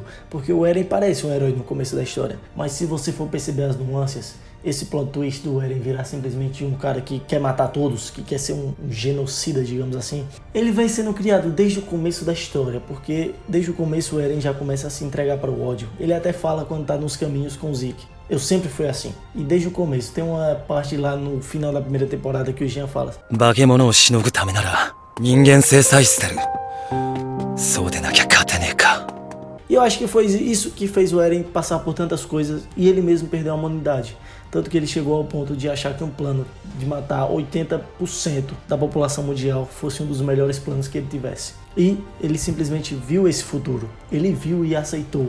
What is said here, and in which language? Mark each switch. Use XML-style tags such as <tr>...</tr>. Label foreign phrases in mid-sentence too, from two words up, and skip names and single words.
<pt>Porque o Eren parece um herói no começo da história, mas se você for perceber as nuances, esse</pt> <en>plot twist</en> <pt>do Eren virar simplesmente um cara que quer matar todos, que quer ser um genocida, digamos assim, ele vem sendo criado desde o começo da história, porque desde o começo o Eren já começa a se entregar para o ódio. Ele até fala quando tá nos caminhos com o Zeke: eu sempre fui assim. E desde o começo, tem uma parte lá no final da primeira temporada que o Jean fala:</pt> <ja>化け物をしのぐためなら人間性さえ捨てる。そうでなきゃ勝てねえか。</ja> <pt>E eu acho que foi isso que fez o Eren passar por tantas coisas e ele mesmo perdeu a humanidade. Tanto que ele chegou ao ponto de achar que um plano de matar 80% da população mundial fosse um dos melhores planos que ele tivesse. E ele simplesmente viu esse futuro. Ele viu e aceitou.</pt>